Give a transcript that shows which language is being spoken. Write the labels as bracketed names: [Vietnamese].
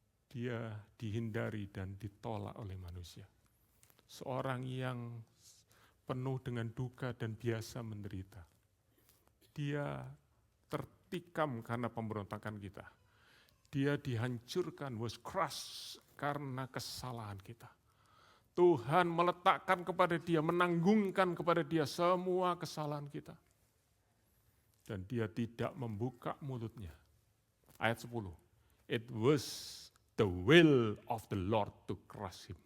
[Indonesian] Dia dihindari dan ditolak oleh manusia. Seorang yang penuh dengan duka dan biasa menderita. Dia tertikam karena pemberontakan kita. Dia dihancurkan, [English] was crushed [Indonesian] karena kesalahan kita. Tuhan meletakkan kepada dia, menanggungkan kepada dia semua kesalahan kita. Dan dia tidak membuka mulutnya. Ayat 10. [English] It was the will of the Lord to crush him.